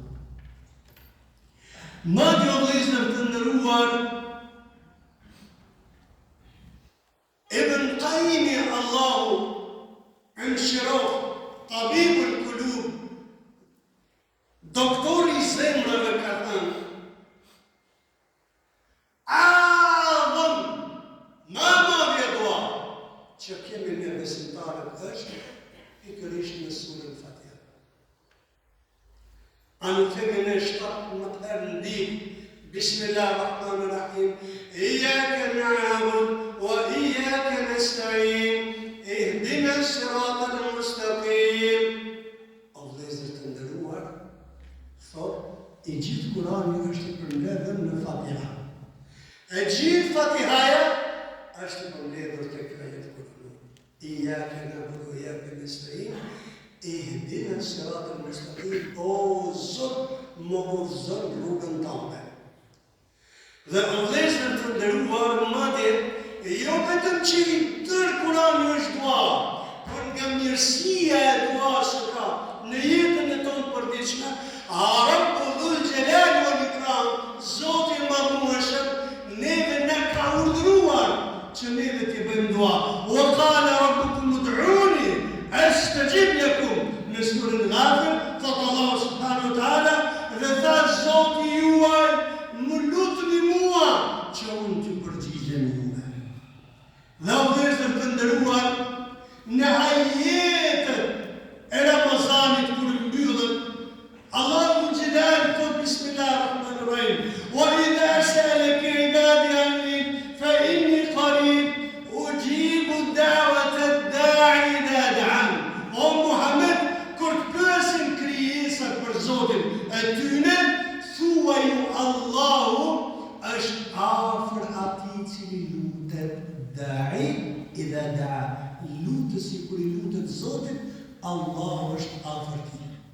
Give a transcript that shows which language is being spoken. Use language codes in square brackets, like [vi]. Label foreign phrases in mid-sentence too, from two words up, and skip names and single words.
[sq] Madje o vëllezër të nderuar, Ibn Qayyim Allahu Anshirah, [ar] طبيب القلوب, [sq] doktori i zemrave ka thënë, [ar] أعظم ما [sq] madhja dua që kemi ne besimtarët është pikërisht në surën Fatiha. Anë themi në 17 herë në ditë, [ar] بسم الله الرحمن الرحيم إياك نعبد وإياك نستعين اهدنا الصراط المستقيم. [sq] O vëllezër të nderuar, thot i gjithë Kurani është i përmbledhur në Fatiha. E gjithë Fatihaja është i përmbledhur tek ajet Kur'an. [ar] إياك نعبد وإياك نستعين اهدنا الصراط المستقيم. [sq] O Zot, më udhëzon rrugën tënde. Dhe o vëllezër të nderuar, madje jo vetëm që i tërë Kurani është dua, por nga mirësia e duas që ka në jetën e tonë përditshme, [ar] رب الجلال والإكرام, [sq] Zoti i Madhërueshëm, neve na ka urdhëruar që neve të bëjmë dua. [ar] وقال ربكم ادعوني أستجب لكم. [sq] Në surën Ghafir, thot Allah [ar] سبحانه وتعالى, [sq] dhe tha Zoti juaj, më lutni mua që unë të përgjigjem juve. Dhe o vëllezër të nderuar, në ajetët e Ramazanit kur mbyllet, Allahu Jalal thot [ar] بسم الله الرحمن الرحيم وإذا سألك عبادي عني فإني قريب أجيب دعوة الداع إذا دعان. [sq] O Muhammed, kur të pyesin krijesat për Zotin e tyne, thuaj Allahu është afër atij cili lutet, [ar] الداع إذا دعا, [sq] lutësi kur i lutet Zotit, Allahu është afër tij.